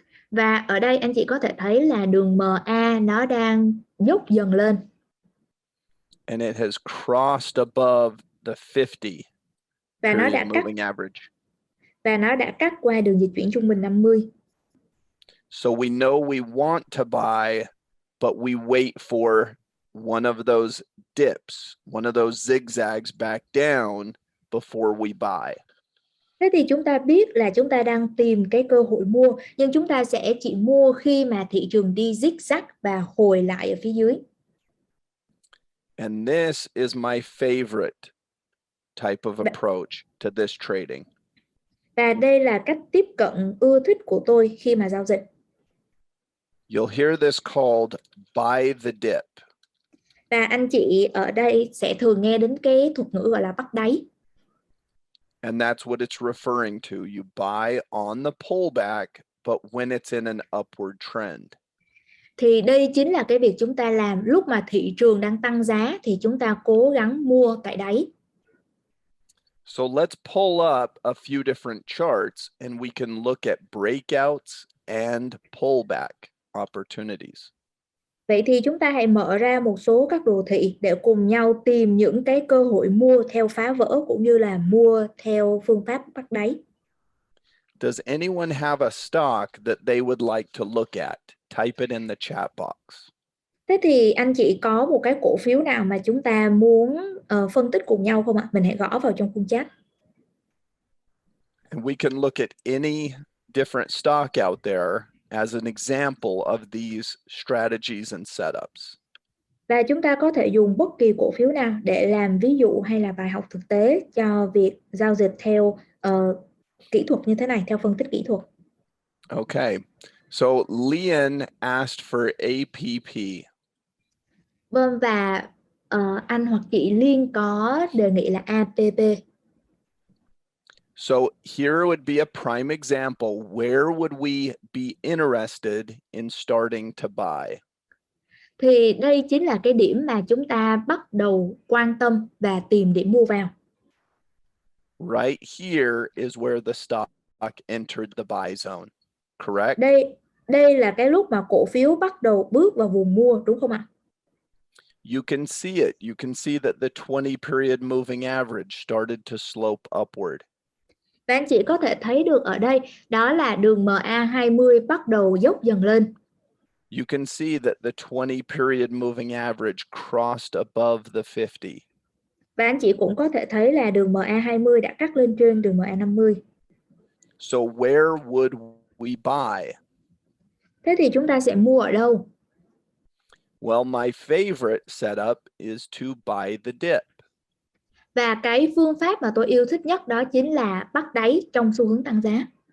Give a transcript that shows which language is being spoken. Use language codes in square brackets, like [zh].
[vi] Và ở đây anh chị có thể thấy là đường MA nó đang dốc dần lên. [en] And it has crossed above the 50 [vi] Và nó [en] period [vi] đã cắt [en] moving average. [vi] qua đường dịch chuyển trung bình 50. [en] So we know we want to buy, but we wait for one of those dips, one of those zigzags back down before we buy. [vi] Thế thì chúng ta biết là chúng ta đang tìm cái cơ hội mua, nhưng chúng ta sẽ chỉ mua khi mà thị trường đi zigzag và hồi lại ở phía dưới. [en] And this is my favorite type of approach to this trading. [vi] Và đây là cách tiếp cận ưa thích của tôi khi mà giao dịch. [en] You'll hear this called buy the dip. [vi] Và anh chị ở đây sẽ thường nghe đến cái thuật ngữ gọi là bắt đáy. [en] And that's what it's referring to. You buy on the pullback, but when it's in an upward trend. [vi] Thì đây chính là cái việc chúng ta làm lúc mà thị trường đang tăng giá thì chúng ta cố gắng mua tại đáy. [en] So let's pull up a few different charts and we can look at breakouts and pullback opportunities. [vi] Vậy thì chúng ta hãy mở ra một số các đồ thị để cùng nhau tìm những cái cơ hội mua theo phá vỡ cũng như là mua theo phương pháp bắt đáy. [en] Does anyone have a stock that they would like to look at? Type it in the chat box. [vi] Thế thì anh chị có một cái cổ phiếu nào mà chúng ta muốn phân tích cùng nhau không ạ? Mình hãy gõ vào trong khung chat. [en] And we can look at any different stock out there as an example of these strategies and setups. [vi] Và chúng ta có thể dùng bất kỳ cổ phiếu nào để làm ví dụ hay là bài học thực tế cho việc giao dịch theo kỹ thuật như thế này, theo phân tích kỹ thuật. [en] Okay, so Lian asked for APP. [vi] Vâng, và anh hoặc chị Liên có đề nghị là APP. [en] So here would be a prime example. Where would we be interested in starting to buy? [vi] Thì đây chính là cái điểm mà chúng ta bắt đầu quan tâm và tìm điểm mua vào. [en] Right here is where the stock entered the buy zone, correct? [vi] Đây là cái lúc mà cổ phiếu bắt đầu bước vào vùng mua, đúng không ạ? [en] You can see it. You can see that the 20 period moving average started to slope upward. [vi] Và anh chị có thể thấy được ở đây, đó là đường MA20 bắt đầu dốc dần lên. [en] You can see that the 20 period moving average crossed above the 50. [vi] Và anh chị cũng có thể thấy là đường MA20 đã cắt lên trên đường MA50. [en] So where would we buy? [vi] Thế thì chúng ta sẽ mua ở đâu? [en] Well, my favorite setup is to buy the dip. [vi] Và cái phương pháp mà tôi yêu thích nhất đó chính là bắt đáy trong xu hướng tăng giá.